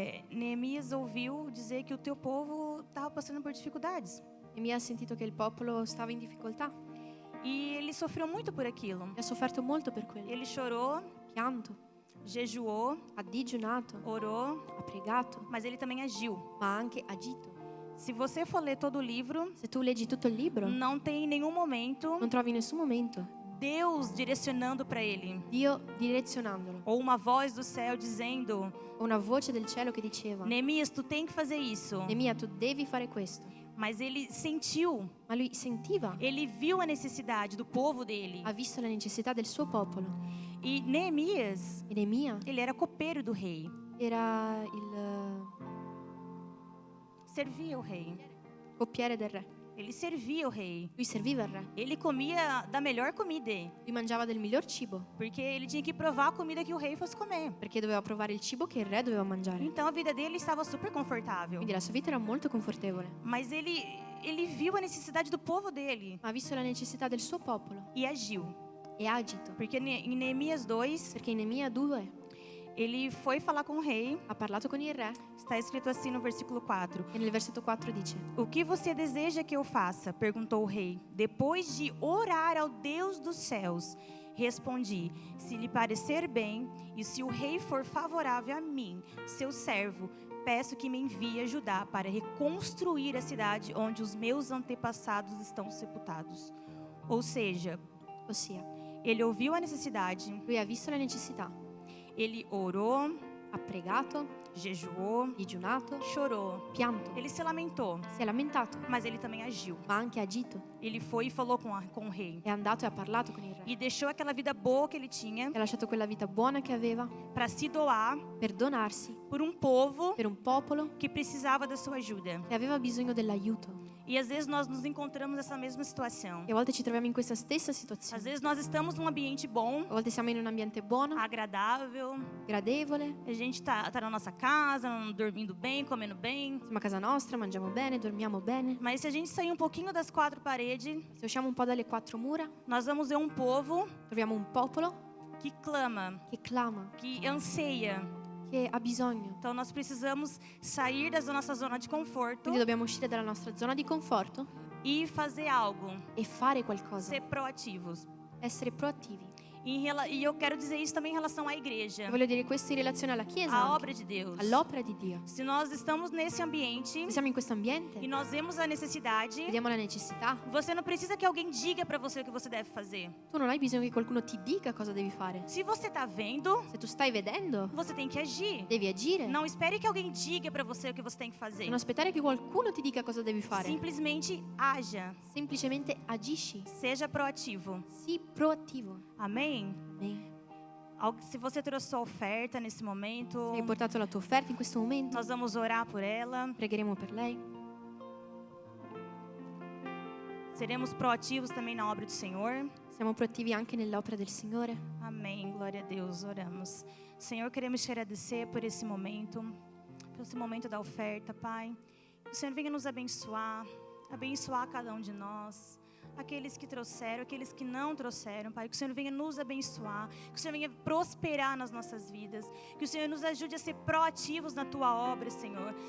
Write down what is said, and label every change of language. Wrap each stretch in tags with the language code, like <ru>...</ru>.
<pt>Neemias ouviu dizer que o teu povo estava passando por dificuldades.</pt> <it>Neemia ha sentito che il popolo stava in difficoltà</it> <pt>E ele sofreu muito por aquilo.</pt> <it>e ha sofferto molto per quello.</it> <pt>Ele chorou,</pt> <it>Pianto,</it> <pt>jejuou,</pt> <it>ha digiunato,</it> <pt>orou,</pt> <it>ha pregato,</it> <pt>mas ele também agiu.</pt> <it>ma ha anche agito.</it> <pt>Se você for ler todo o livro,</pt> <it>Se tu leggi tutto il libro,</it> <pt>não tem em nenhum momento</pt> <it>non trovi in nessun momento</it> <pt>Deus direcionando para ele,</pt> <it>Dio direzionandolo</it> <pt>ou uma voz do céu dizendo:</pt> <it>o una voce del cielo che diceva:</it> <pt>Neemias, tu tem que fazer isso.</pt> <it>Neemia, tu devi fare questo.</it> <pt>Mas ele sentiu,</pt> <it>Ma lui sentiva,</it> <pt>ele viu a necessidade do povo dele.</pt> <it>ha visto la necessità del suo popolo.</it> <pt>E Neemias,</pt> <it>E Neemia</it> <pt>ele era copeiro do rei,</pt> <it>era il</it> <pt>servia o rei.</pt> <it>coppiere del re.</it> <pt>Ele servia o rei.</pt> <it>Lui serviva il re.</it> <pt>Ele comia da melhor comida,</pt> <it>Lui mangiava del miglior cibo,</it> <pt>porque ele tinha que provar a comida que o rei fosse comer.</pt> <it>perché doveva provare il cibo che il re doveva mangiare.</it> <pt>Então a vida dele estava super confortável.</pt> <it>Quindi la sua vita era molto confortevole.</it> <pt>Mas ele viu a necessidade do povo dele</pt> <it>Ma ha visto la necessità del suo popolo</it> <pt>e agiu.</pt> <it>e ha agito.</it> <pt>Porque em Neemias 2,</pt> <it>Perché in Neemia 2</it> <pt>ele foi falar com o rei.</pt> <it>ha parlato con il re</it> <pt>Está escrito assim no versículo 4.</pt> <it>e nel versetto 4 dice:</it> <pt>O que você deseja que eu faça? Perguntou o rei. Depois de orar ao Deus dos céus, respondi: se lhe parecer bem e se o rei for favorável a mim, seu servo, peço que me envie ajudar para reconstruir a cidade onde os meus antepassados estão sepultados. Ou seja,</pt> <it>Ossia,</it> <pt>ele ouviu a necessidade,</pt> <it>lui ha visto la necessità,</it> <pt>ele orou,</pt> <it>ha pregato,</it> <pt>jejuou,</pt> <it>digiunato,</it> <pt>chorou.</pt> <it>pianto,</it> <pt>Ele se lamentou,</pt> <it>si è lamentato,</it> <pt>mas ele também agiu.</pt> <it>ma ha anche agito.</it> <pt>Ele foi e falou com o rei.</pt> <it>È andato e ha parlato con il re.</it> <pt>E deixou aquela vida boa que ele tinha</pt> <it>E ha lasciato quella vita buona che aveva</it> <pt>para se doar</pt> <it>per donarsi</it> <pt>por um povo</pt> <it>per un popolo</it> <pt>que precisava da sua ajuda.</pt> <it>che aveva bisogno dell'aiuto.</it> <pt>E às vezes nós nos encontramos nessa mesma situação.</pt> <it>E a volte ci troviamo in questa stessa</it> <pt>Às</pt> <it>situazione.</it> <pt>vezes nós estamos num ambiente bom,</pt> <it>A volte siamo in un ambiente buono,</it> <pt>agradável,</pt> <it>gradevole,</it> <pt>a gente tá na nossa casa, dormindo bem, comendo bem.</pt> <it>siamo a casa nostra, mangiamo bene, dormiamo bene.</it> <pt>Mas se a gente sair um pouquinho das quatro paredes,</pt> <it>Se usciamo un po' dalle quattro mura,</it> <pt>nós vamos ver um povo</pt> <it>troviamo un popolo</it> <pt>que clama,</pt> <it>che clama,</it> <pt>que anseia.</pt> <it>che ha bisogno.</it> <pt>Então nós precisamos sair da nossa zona de conforto</pt> <it>Quindi dobbiamo uscire dalla nostra zona di conforto</it> <pt>e fazer algo,</pt> <it>e fare qualcosa,</it> <pt>ser proativos.</pt> <it>essere proattivi.</it> <pt>E eu quero dizer isso também em relação à igreja,</pt> <it>E voglio dire questo in relazione alla Chiesa,</it> <pt>à</pt> <it>anche,</it> <pt>obra de Deus.</pt> <it>all'opera di Dio.</it> <pt>Se nós estamos nesse ambiente</pt> <it>Se siamo in questo ambiente,</it> <pt>e nós vemos a necessidade,</pt> <it>vediamo la necessità,</it> <pt>você não precisa que alguém diga para você o que você deve fazer.</pt> <it>tu non hai bisogno che qualcuno ti dica cosa devi fare.</it> <pt>Se você está vendo,</pt> <it>Se tu stai vedendo,</it> <pt>você tem que agir.</pt> <it>devi agire.</it> <pt>Não espere que alguém diga para você o que você tem que fazer.</pt> <it>Non aspettare che qualcuno ti dica cosa devi fare.</it> <pt>Simplesmente haja.</pt> <it>Semplicemente agisci.</it> <pt>Seja proativo.</pt> <it>Sii proattivo.</it> <pt>Amém?</pt> <it>Amen.</it> <pt>Se você trouxe sua oferta nesse momento,</pt> <it>Se hai portato la tua offerta in questo momento,</it> <pt>nós vamos orar por ela.</pt> <it>pregheremo per lei.</it> <pt>Seremos proativos também na obra do Senhor.</pt> <it>Siamo proattivi anche nell'opera del Signore.</it> <pt>Amém. Glória a Deus. Oramos. Senhor, queremos te agradecer por esse momento da oferta, Pai. Que o Senhor venha nos abençoar, abençoar cada um de nós. aqueles que trouxeram, aqueles que não trouxeram, Pai. Que o Senhor venha nos abençoar, que o Senhor venha prosperar nas nossas vidas, que o Senhor nos ajude a ser proativos na Tua obra, Senhor.</pt>